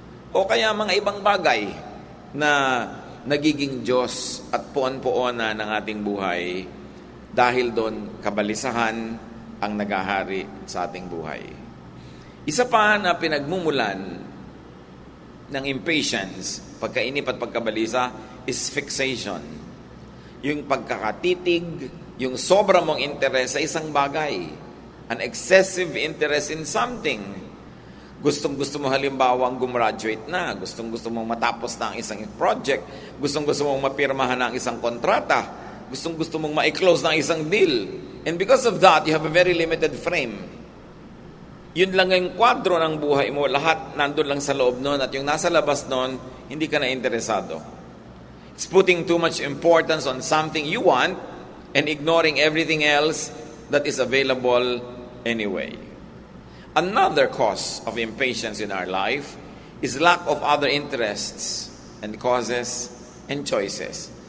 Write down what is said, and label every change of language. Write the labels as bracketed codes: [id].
[tl] O kaya mga ibang bagay na nagiging Diyos at puon-puona ng ating buhay dahil doon kabalisahan ang nagahari sa ating buhay. Isa pa na pinagmumulan ng impatience, pagkainip at pagkabalisa, [en] is fixation. [tl] Yung pagkakatitig, yung sobra mong interest sa isang bagay. [en] An excessive interest in something. [tl] Gustong-gusto mo halimbawa gumraduate na, gustong-gusto mong matapos na ang isang project, gustong-gusto mong mapirmahan na ang isang kontrata, Gustong-gusto mong ma-close ng isang deal. [en] And because of that, you have a very limited frame. [tl] Yun lang yung kwadro ng buhay mo. Lahat nandun lang sa loob nun at yung nasa labas nun, hindi ka na interesado. [en] It's putting too much importance on something you want and ignoring everything else that is available anyway. Another cause of impatience in our life is lack of other interests and causes and choices.